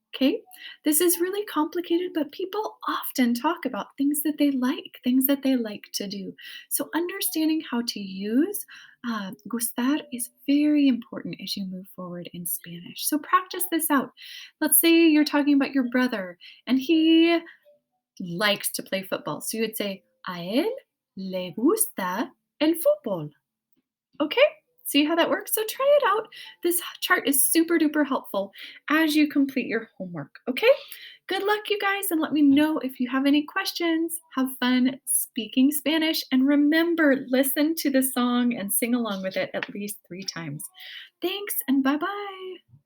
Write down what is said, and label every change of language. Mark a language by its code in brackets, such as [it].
[en] Okay, this is really complicated, but people often talk about things that they like to do. So understanding how to use gustar is very important as you move forward in Spanish. So practice this out. Let's say you're talking about your brother and he likes to play football. So you would say, [es] a él le gusta el fútbol. [en] Okay? See how that works? So try it out. This chart is super duper helpful as you complete your homework. Okay? Good luck, you guys, and let me know if you have any questions. Have fun speaking Spanish, and remember, listen to the song and sing along with it at least 3 times. Thanks, and bye bye.